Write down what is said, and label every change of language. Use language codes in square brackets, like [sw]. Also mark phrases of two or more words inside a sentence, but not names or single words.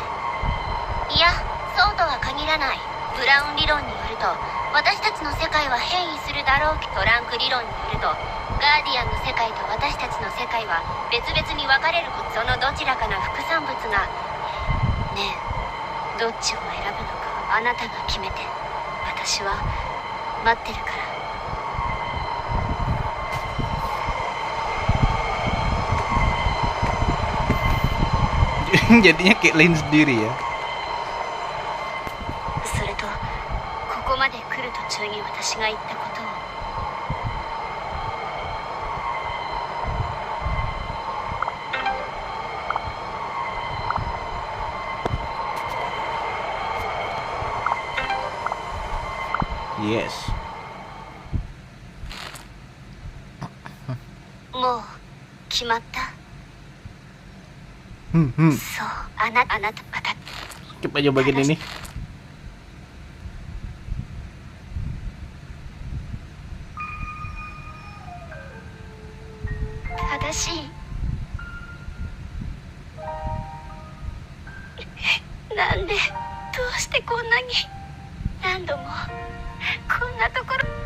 [ja] いや、そうとは限らない。ブラウン理論によると私たちの世界は変異するだろう。トランク理論によるとガーディアンの世界と私たちの世界は別々に分かれること。そのどちらかの副産物が。ねえ、どっちを選ぶのかあなたが決めて。私は待ってるから。 [id] Jadinya kayak lain sendiri ya. [ja] それとここまで来る途中に私が言ったことを。 [en] Yes. [ja] もう決まった。そう、あなたまた。 [id] Coba aja bagian ini. [ja] 正しい。なんで、どうしてこんなに何度もこんなところ。